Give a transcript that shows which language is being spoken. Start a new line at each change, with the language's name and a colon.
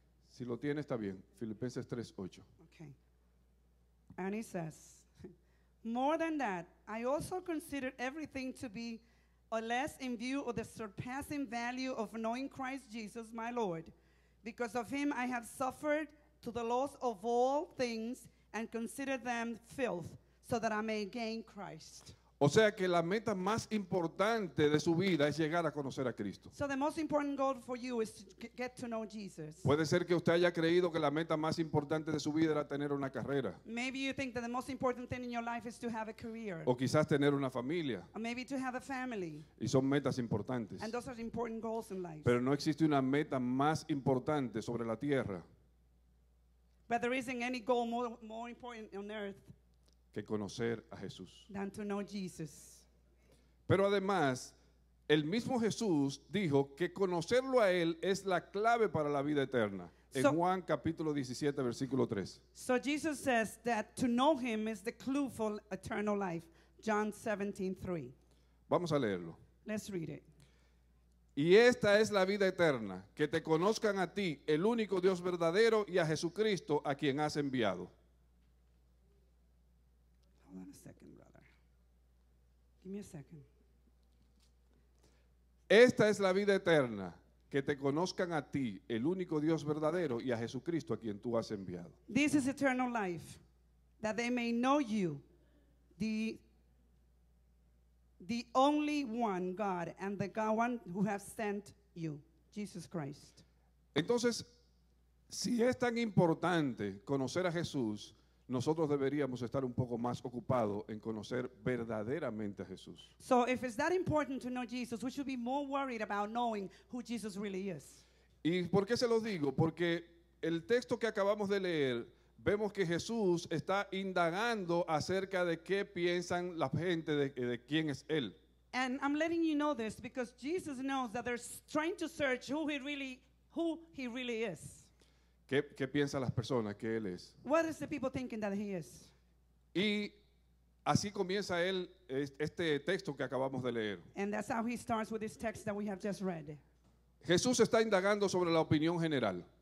Spanish: Si lo tiene, está bien. Filipenses 3:8.
English: Okay. And he says, more than that, I also consider everything to be a less in view of the surpassing value of knowing Christ Jesus, my Lord. Because of him I have suffered to the loss of all things and consider them filth, so that I may gain Christ.
Spanish: O sea que la meta más importante de su vida es llegar a conocer a Cristo.
English: So the most important goal for you is to get to know Jesus.
Spanish: Puede ser que usted haya creído que la meta más importante de su vida era tener una carrera,
English: Maybe you think that the most important thing in your life is to have a career,
Spanish: o quizás tener una familia,
English: or maybe to have a family.
Spanish: y son metas importantes.
English: And those are important goals in life.
Spanish: Pero no existe una meta más importante sobre la tierra
English: But there isn't any goal more important on earth
Spanish: que conocer a Jesús.
English: than to know Jesus.
Spanish: Pero además, el mismo Jesús dijo que conocerlo a Él es la clave para la vida eterna. En
English: So-
Spanish: Juan capítulo 17, versículo 3.
English: So Jesus says that to know him is the clue for eternal life. John 17:3.
Spanish: Vamos a leerlo.
English: Let's read it.
Spanish: Y esta es la vida eterna, que te conozcan a ti, el único Dios verdadero, y a Jesucristo, a quien has enviado.
English: Hold on a second, brother. Give me a second.
Spanish: Esta es la vida eterna, que te conozcan a ti, el único Dios verdadero, y a Jesucristo, a quien tú has enviado.
English: This is eternal life, that they may know you, the only one God, and the God one who has sent you, Jesus Christ.
Spanish: Entonces, si es tan importante conocer a Jesús, nosotros deberíamos estar un poco más ocupados en conocer verdaderamente a Jesús.
English: So if it's that important to know Jesus, we should be more worried about knowing who Jesus really is.
Spanish: ¿Y por qué se lo digo? Porque el texto que acabamos de leer, vemos que Jesús está indagando acerca de qué piensan la gente de quién es Él.
English: And I'm letting you know this because Jesus knows that they're trying to search who he really is.
Spanish: ¿Qué piensan las personas que Él es?
English: What is the people thinking that he is?
Spanish: Y así comienza él este texto que acabamos de leer.
English: And that's how he starts with this text that we have just read.
Spanish: Jesús está indagando sobre la opinión general.